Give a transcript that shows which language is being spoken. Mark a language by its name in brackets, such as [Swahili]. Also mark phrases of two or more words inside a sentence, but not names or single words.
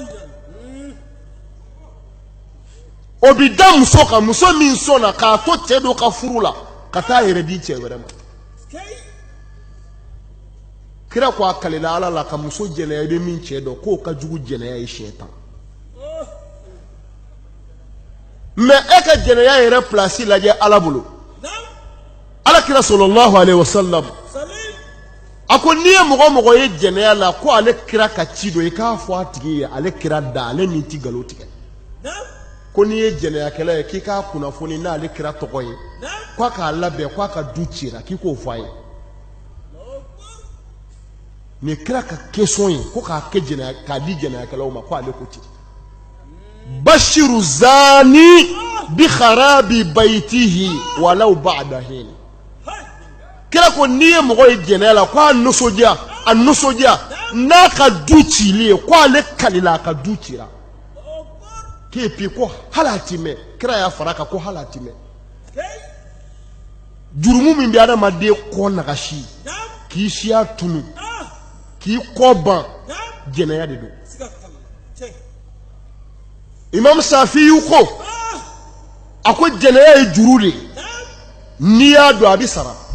[Bambara] o bi da muso kan muso min sɔnna k'a to cɛ dɔ ka furu la ka taa yɛrɛ di cɛ wɛrɛ ma kira ko a kalila ala la ka muso jɛnɛya i bɛ min cɛ dɔn k'o ka jugu jɛnɛya ye siɲɛ 10 mais e ka jɛnɛya yɛrɛ place lajɛ ala bolo ala kira [Arabic] صلى الله عليه وسلم [Bambara] ako ni ye mɔgɔ ye jɛnɛya la ko ale kira ka ci do i k'a fɔ a tigi ye ale kira da ale ni ti galo tigɛ ko ni ye jɛnɛyakɛla ye k'i k'a kunnafoni n'ale kira tɔgɔ ye ko a k'a labɛn ko a ka du cira k'i k'o fɔ a ye ni kira ka question ye ko k'a kɛ jɛnɛya k'a di jɛnɛyakɛlaw ma ko ale ko ten [Arabic] بشر الزاني بخراب بيته ولو بعد حين [Bambara] kira ko n'i ye mɔgɔ ye jɛnɛya la ko a nisɔndiya n'a ka du cili ye ko ale kalila a ka du cira k'e puis ko hali a ti mɛn kira y'a fara kan ko hali a ti mɛn jurumu min bɛ adamaden kɔ nagasi k'i siya tunu k'i kɔ ban jɛnɛya de don imam Safiyu ko a ko jɛnɛya ye juru de n'i y'a don a bɛ sara